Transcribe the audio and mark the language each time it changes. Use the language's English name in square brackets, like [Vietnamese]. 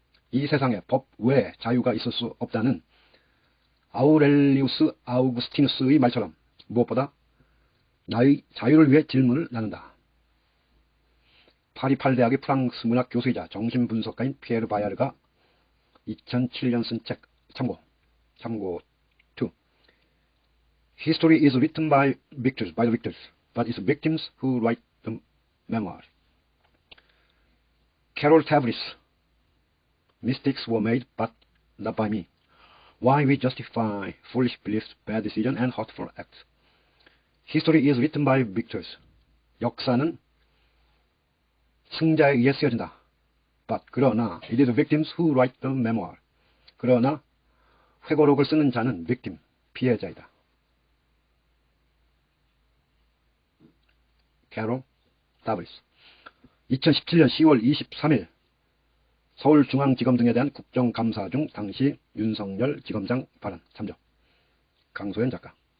[Korean] 이 세상에 법 외에 자유가 있을 수 없다는 아우렐리우스 아우구스티누스의 말처럼 무엇보다 나의 자유를 위해 질문을 나눈다. 파리 8대학의 프랑스 문학 교수이자 정신분석가인 피에르 바야르가 2007년 쓴 책 참고 2. [English] History is written by the victors, but it's victims who write the memoir. Carol Tavris. Mistakes were made, but not by me. Why we justify foolish beliefs, bad decisions, and hurtful acts. History is written by victors. [Korean] 역사는 승자에 의해 쓰여진다. [English] But [Korean] 그러나 [English] it is the victims who write the memoir. [Korean] 그러나 회고록을 쓰는 자는 victim, 피해자이다. 캐롤 다브리스. 2017년 10월 23일 서울중앙지검 등에 대한 국정감사 중 당시 윤석열 지검장 발언 참조. 강소연 작가.